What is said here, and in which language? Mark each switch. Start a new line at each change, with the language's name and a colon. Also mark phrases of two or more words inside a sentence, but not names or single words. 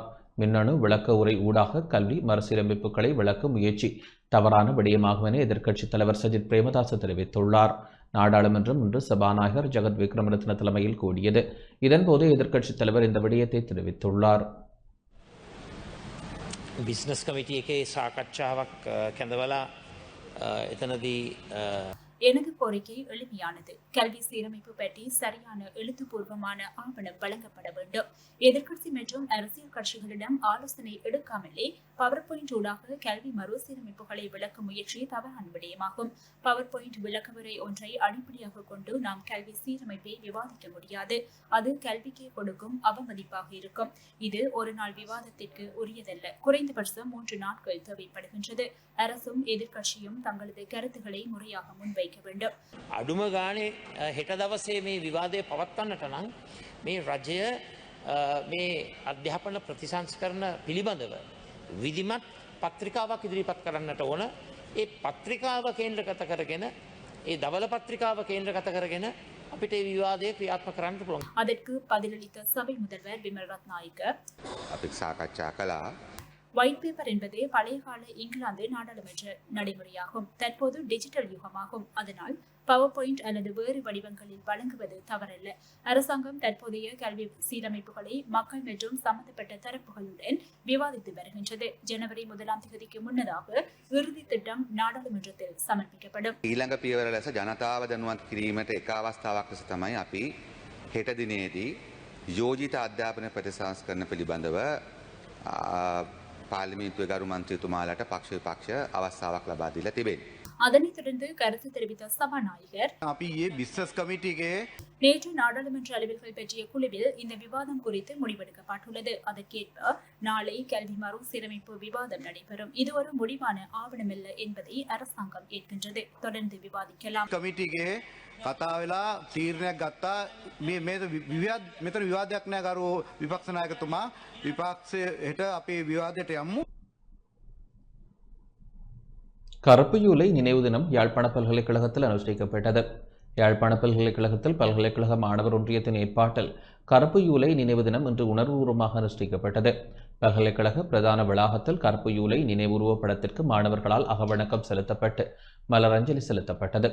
Tamil: மின்னணு விளக்க உரை ஊடாக கல்வி மறுசீரமைப்புகளை விளக்கும் முயற்சி தவறான விடயமாகும் என எதிர்க்கட்சித் தலைவர் சஜித் பிரேமதாச தெரிவித்துள்ளார். நாடாளுமன்றம் இன்று சபாநாயகர் ஜெகத் விக்ரமரத்ன தலைமையில் கூடியது. இதன்போது எதிர்க்கட்சித் தலைவர் இந்த விடயத்தை தெரிவித்துள்ளார்.
English: business committee
Sinhala: එකේ සාකච්ඡාවක් කැඳවලා එතනදී
Tamil: எனது கோரிக்கை எளிமையானது. கல்வி சீரமைப்பு பற்றி சரியான எழுத்துப்பூர்வமான ஆவணம் வழங்கப்பட வேண்டும். எதிர்க்கட்சி மற்றும் அரசியல் கட்சிகளிடம் ஆலோசனை எடுக்காமலே பவர் பாயிண்ட் ஊடாக கல்வி மறுசீரமைப்புகளை விளக்கும் முயற்சி தவறான விடயமாகும். பவர் பாயிண்ட் விளக்கவுரை ஒன்றை அடிப்படையாக கொண்டு நாம் கல்வி சீரமைப்பை விவாதிக்க முடியாது. அது கல்விக்கே கொடுக்கும் அவமதிப்பாக இருக்கும். இது ஒரு நாள் விவாதத்திற்கு உரியதல்ல. குறைந்தபட்சம் 3 நாட்கள் தேவைப்படுகின்றது. அரசும் எதிர்க்கட்சியும் தங்களது கருத்துக்களை முறையாக முன்வைக்க வேண்டும்.
Sinhala: අඩුම ගානේ හෙට දවසේ මේ විවාදය පවත්වන්නට නම් මේ රජය මේ අධ්‍යාපන ප්‍රතිසංස්කරණ පිළිබඳව විධිමත් පත්‍රිකාවක් ඉදිරිපත් කරන්නට ඕන. ඒ පත්‍රිකාව කේන්ද්‍රගත කරගෙන ඒ දවල පත්‍රිකාව කේන්ද්‍රගත කරගෙන අපිට මේ විවාදය ක්‍රියාත්මක කරන්න පුළුවන්.
Tamil: அதற்கு பதிலளித்த சபை முதல்வர் பிமல் ரத்நாயக்க
Sinhala: අපි සාකච්ඡා කළා.
English: white paper
Tamil: என்பது பழைய கால இங்கிலாந்து நாடாளுமன்ற நடைமுறையாகும். தற்போது டிஜிட்டல் யுகமாகும். அதனால் பவர் பாயிண்ட் அல்லது வேறு வடிவங்களில் வழங்குவது தவறல்ல. அரசாங்கம் தற்போதைய கல்வி சீரமைப்புகளை மக்கள் மற்றும் சம்பந்தப்பட்ட தரப்புகளுடன் விவாதித்து வருகின்றது. ஜனவரி 1ஆம் தேதிக்கு முன்னதாக இறுதி திட்டம் நாடாளுமன்றத்தில் சமர்ப்பிக்கப்படும்.
Sinhala: ඊළඟ පියවර ලෙස ජනතාව දැනුවත් කිරීමට එක අවස්ථාවක් ලෙස තමයි අපි හෙට දිනේදී යෝජිත අධ්‍යාපන ප්‍රතිසංස්කරණ පිළිබඳව පාර්ලිමේන්තුවේ ගරු මන්ත්‍රීතුමාලට පක්ෂ විපක්ෂ අවස්ථාවක් ලබා දීලා තිබෙනවා.
Tamil: அதனைத் தொடர்ந்து கருத்து தெரிவித்த சபாநாயகர்
Sinhala: අපි ඊයේ
English: business committee
Tamil: நேற்று நாடாளுமன்ற அலுவல்கள் பற்றிய குழுவில் இந்த விவாதம் குறித்து முடிவெடுக்கப்பட்டுள்ளது. அதற்கேற்ப நாளை கல்வி மறுசீரமைப்பு விவாதம் நடைபெறும். இது ஒரு முடிவான ஆவணமல்ல என்பதை அரசாங்கம் ஏற்கின்றது. தொடர்ந்து விவாதிக்கலாம்.
Sinhala: කමිටියේ කතා වෙලා තීරණයක් ගත්තා. මෙතන විවාදයක් නෑ ගරු විපක්ෂ නායකතුමා. විපක්ෂය හෙට අපේ විවාදයට යමු.
Tamil: கருப்புயூலை நினைவு தினம் யாழ்ப்பாண பல்கலைக்கழகத்தில் அனுஷ்டிக்கப்பட்டது. யாழ்ப்பாண பல்கலைக்கழகத்தில் பல்கலைக்கழக மாணவர் ஒன்றியத்தின் ஏற்பாட்டில் கருப்புயூலை நினைவு தினம் இன்று உணர்வுபூர்வமாக அனுஷ்டிக்கப்பட்டது. பல்கலைக்கழக பிரதான வளாகத்தில் கருப்பு யூலை நினைவுருவப் படத்திற்கு மாணவர்களால் அகவணக்கம் செலுத்தப்பட்டு மலரஞ்சலி செலுத்தப்பட்டது.